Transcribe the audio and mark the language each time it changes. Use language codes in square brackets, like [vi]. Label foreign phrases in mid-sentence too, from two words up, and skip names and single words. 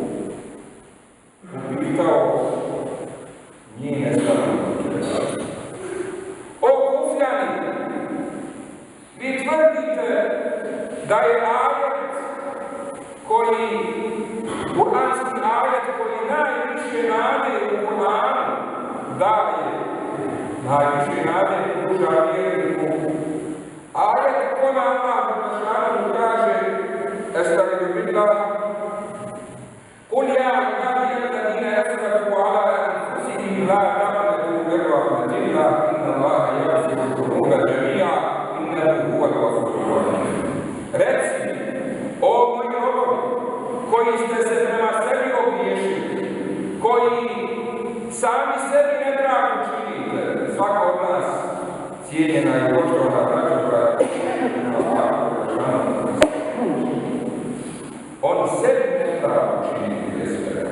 [bs] upitao njene stanovnike: o Kufljani, vi tvrdite da je ajet koji, kuranski ajet koji najviše nade u Kuranu daje, najviše nade pruža vjerniku, ajet kome Allah Đelešanu kaže: [ar] أستعيذ بالله, قل يا عبادي الذين اسرفوا على انفسهم لا تقنطوا من رحمة الله ان الله يغفر الذنوب جميعا انه هو الغفور الرحيم. [bs] Reci, o moji robovi, koji ste se prema sebi ogriješili, koji sami sebi nepravdu činite, svaka od nas cijenjena i poštovana braća, on sebi nepravdu čini prije svega.